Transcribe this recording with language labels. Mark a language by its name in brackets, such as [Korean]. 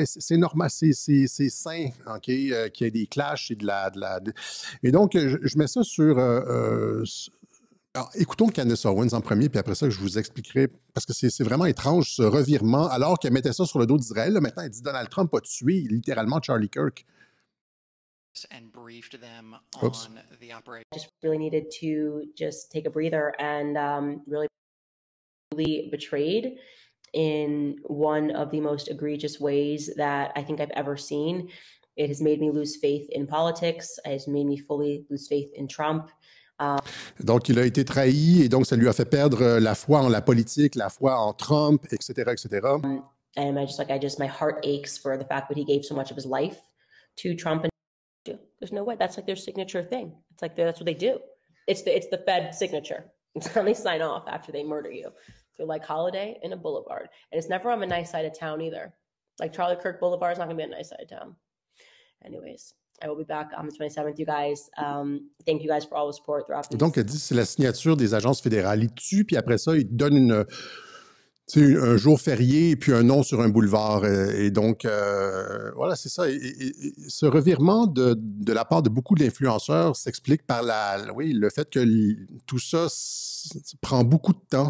[French] Et c'est normal, c'est sain, OK, qu'il y ait des clashs et Et donc, je mets ça sur... alors, écoutons Candace Owens en premier, puis après ça, je vous expliquerai, parce que c'est vraiment étrange, ce revirement, alors qu'elle mettait ça sur le dos d'Israël. Là, maintenant, elle dit Donald Trump a tué littéralement Charlie Kirk. [English] And briefed them Oops. on the operation. Just really needed to just take a breather and really betrayed in one of the most egregious ways that I think I've ever seen. It has made me lose faith in politics. It has made me fully lose faith in Trump. [French] Donc, il a été trahi et donc ça lui a fait perdre la foi en la politique, la foi en Trump, etc., etc. [English] And my heart aches for the fact that he gave so much of his life to Trump. And there's no way. That's like their signature thing. It's like that's what they do. It's the Fed signature. It's how they sign off after they murder you. They're like Holiday in a boulevard. And it's never on a nice side of town either. Like Charlie Kirk Boulevard is not going to be a nice side of town. Anyways, I will be back on the 27th, you guys. Thank you guys for all the support throughout this. [French] Donc, elle dit c'est la signature des agences fédérales. Il tue, puis après ça, il te donne un jour férié et puis un nom sur un boulevard. Et donc, voilà, c'est ça. Et ce revirement de la part de beaucoup d'influenceurs s'explique par le fait que tout ça prend beaucoup de temps.